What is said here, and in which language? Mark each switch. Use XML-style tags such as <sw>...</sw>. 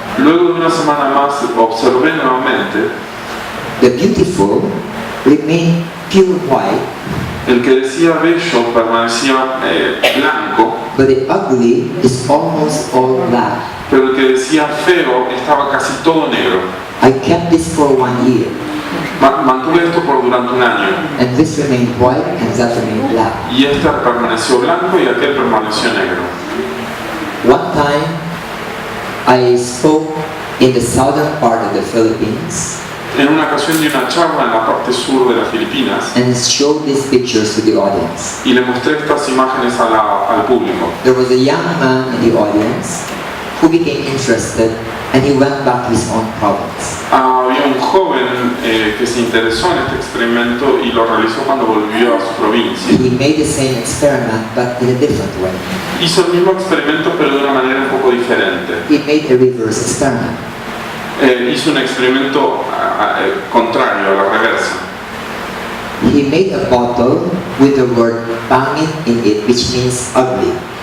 <es>Luego de una semana más observé nuevamente.</es> <en>The beautiful remained pure white.</en> <es>El que decía bello permanecía blanco.</es> <en>But the ugly is almost all black.</en> <es>Pero el que decía feo estaba casi todo negro.</es> <en>I kept this for 1 year.</en> <es>Mantuve esto por durante un año.</es> <en>And this remained white and that remained black.</en> <es>Y este permaneció blanco y aquel permaneció negro.</es> <en>One time, I spoke in the southern part of the Philippines</en> <es>En una ocasión di una charla en la parte sur de las Filipinas</es> <en>and showed these pictures to the audience.</en> <es>y le mostré estas imágenes al público.</es> <en>There was a young man in the audience who became interested and he went back to his own province.</en> <es>Había un joven que se interesó en este experimento y lo realizó cuando volvió a su provincia.</es> <en>He made the same experiment but in a different way.</en> <es>Hizo el mismo experimento pero de una manera un poco diferente.</es> <en>He made a reverse experiment.</en> <es>Hizo un experimento contrario, a la reversa.</es> <en>He made a bottle with the word pangit in it, which means ugly.</en>